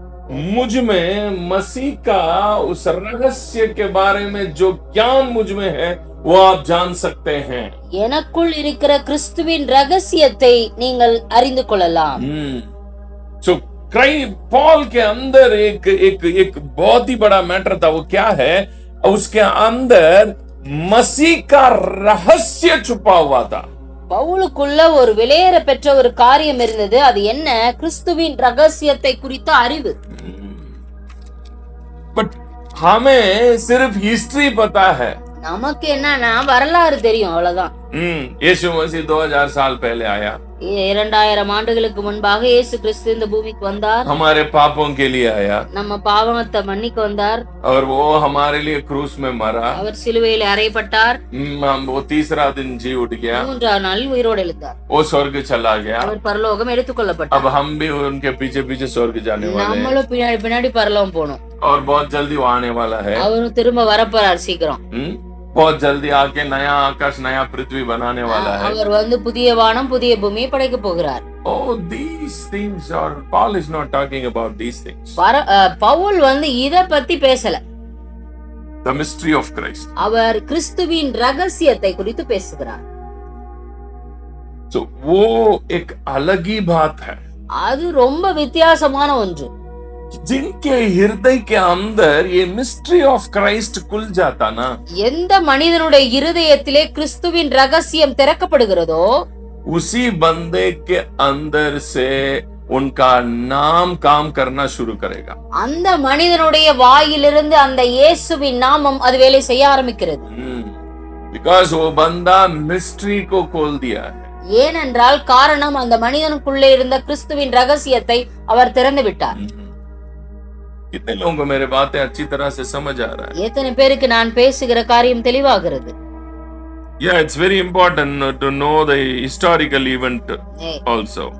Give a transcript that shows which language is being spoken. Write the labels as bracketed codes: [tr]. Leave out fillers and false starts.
[hi] मुझ में मसीह का उस रहस्य के बारे में जो ज्ञान मुझ में है वो आप जान सकते हैं. [ta] எனக்குள் இருக்கிற கிறிஸ்துவின் ரகசியத்தை நீங்கள் அறிந்து கொள்ளலாம். [hi] So पॉल के अंदर एक बहुत ही बड़ा मैटर था. वो क्या है? उसके अंदर मसीह का रहस्य छुपा हुआ था. [ta] பவுலுக்குள்ள ஒரு விலையேற பெற்ற ஒரு காரியம் இருந்தது. அது என்ன? கிறிஸ்துவின் ரகசியத்தை குறித்த அறிவு. [hi] बट हमें सिर्फ हिस्ट्री पता है. [ta] நமக்கு என்னன்னா வரலாறு தெரியும், அவ்வளவுதான். [hi] यीशु मसीह 2000 साल पहले आया. [ta] 2000 ஆண்டுகளுக்கு முன்பாக இயேசு கிறிஸ்து இந்த பூமிக்கு வந்தார். [hi] हमारे पापों के लिए आया. [ta] நம்ம பாவத்தை மன்னிக்க வந்தார். [hi] और वो हमारे लिए क्रूस में मरा. [ta] அவர் சிலுவையில் அறையப்பட்டார். [hi] वो तीसरा दिन जी उठ गया. [ta] 3ஆம் நாளில் உயிரோடு எழுந்தார். [hi] वो स्वर्ग चला गया. [ta] அவர் பரலோகம் எடுத்துக்கொள்ளப்பட்டார். [hi] अब हम भी उनके पीछे पीछे स्वर्ग जाने वाले हैं. [ta] நம்மளும் பின்னாடி பரலோகம் போறோம். [hi] और बहुत जल्दी वो आने वाला है. [ta] அவரும் திரும்ப வரப்போறார் சீக்கிரம். [hi] बहुत जल्दी आके नया आकाश नया पृथ्वी बनाने वाला है. [ta] அவர் புதிய வானம் புதிய பூமியை படைக்க போகிறார். [en] Oh, these things are, Paul is not talking about these things. [ta] Pavul இத பத்தி பேசல. [en] The mystery of Christ. [ta] அவர் கிறிஸ்துவின் ரகசியத்தை குறித்து பேசுகிறார். [hi] So वो एक अलग ही बात है. [ta] அது ரொம்ப வித்தியாசமான ஒன்று. [hi] जिनके हृदय के अंदर ये [en] mystery of Christ [hi] खुल जाता ना, [ta] எந்த மனிதனுடைய இருதயத்திலே கிறிஸ்துவின் ரகசியம் திறக்கப்படுகிறதோ [hi] उसी बंदे के अंदर से उनका नाम काम करना शुरू करेगा. [ta] அந்த மனிதனுடைய வாயிலிருந்து அந்த இயேசுவின் நாமம் அது வேலை செய்ய ஆரம்பிக்கிறது. [hi] Because वो बंदा मिस्ट्री को खोल दिया है. [ta] ஏனென்றால் காரணம் அந்த மனிதனுக்குள்ளே இருந்த கிறிஸ்துவின் ரகசியத்தை அவர் திறந்து விட்டார். [hi] कितने लोगों को मेरे बातें अच्छी तरह से समझ आ रहा है? [ta] எத்தனை பேருக்கு நான் பேசுகிற காரியம் தெளிவாகிறது? [en] Yeah, it's very important to know the historical event also.